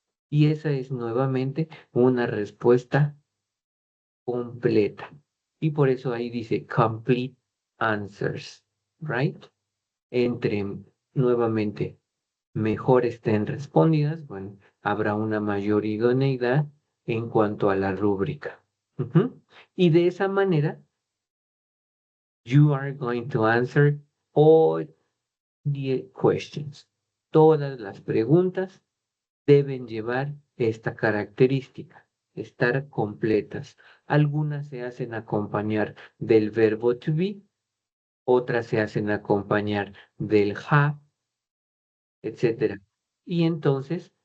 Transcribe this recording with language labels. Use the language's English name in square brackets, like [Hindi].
[Spanish] Y esa es nuevamente una respuesta completa. Y por eso ahí dice [English] complete answers, right? [Spanish] Entre nuevamente mejor estén respondidas, bueno, habrá una mayor idoneidad en cuanto a la rúbrica. Y de esa manera, [English] you are going to answer all the questions. [Spanish] Todas las preguntas deben llevar esta característica, estar completas. Algunas se hacen acompañar del verbo to be, otras se hacen acompañar del have, etcétera. Y entonces